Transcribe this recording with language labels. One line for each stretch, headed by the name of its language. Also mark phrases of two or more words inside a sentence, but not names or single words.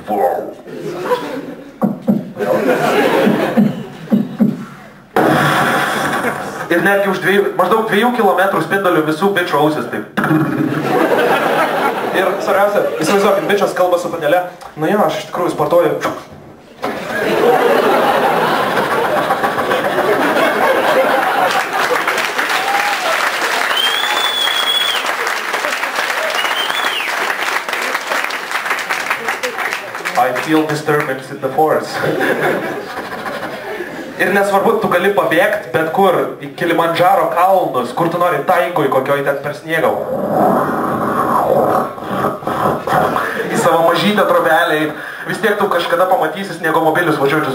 Lithuanian: Ir netgi už maždaug 2 kilometrų spindulių visų bičių ausis taip. Ir svarbiausia, įsivaizduokit, bičias kalba su panele, aš iš tikrųjų sportuoju.
English: I feel disturbance in the force.
Lithuanian: Ir nesvarbu, tu gali pabėgti bet kur, į Kilimandžaro kalnus, kur tu nori taigoj, kokioj ten per sniegą. Į savo mažytę trobelę, vis tiek tu kažkada pamatysi sniegomobilius važiuojančius.